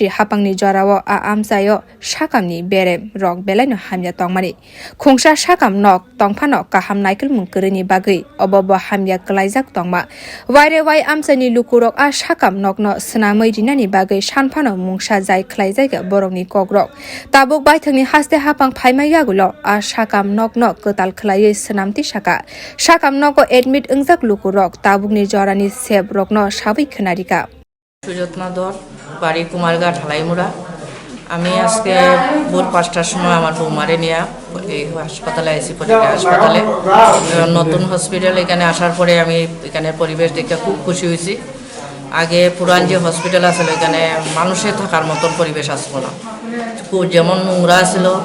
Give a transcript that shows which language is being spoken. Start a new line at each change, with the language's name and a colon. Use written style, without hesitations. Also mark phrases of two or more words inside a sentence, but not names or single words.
Kok Borok: haphangni jorao amchaio shakamni berem rok belaino hamya tongmani khungsa shakam nok tongphano kaham naikal mungkrini bagui obobo hamya klaijak tongma waire wai amchaini lukurok shakam nokno snamai rinani bagui sanphano mungsa jai khlaijaiga borokni kogrok tabok baithangni haste haphang phaimayagulo shakam nokno kwtal khlai snamti saka shakam noko admit wngkha lukurok tabukni jorani sep rokno sabai khonarika
Bangla: সুযত্না দর বাড়ি কুমারঘাট ঢালাইমুড়া আমি আজকে ভোর ৫টার সময় আমার বৌমারে নিয়ে এই হাসপাতালে আইসি ফটিক হাসপাতালে নতুন হসপিটাল এখানে আসার পরে আমি এখানে পরিবেশ দেখে খুব খুশি হয়েছি আগে পুরান যে হসপিটাল আছিল এখানে মানুষের থাকার মতন পরিবেশ আসলো না যেমন নোংরা ছিল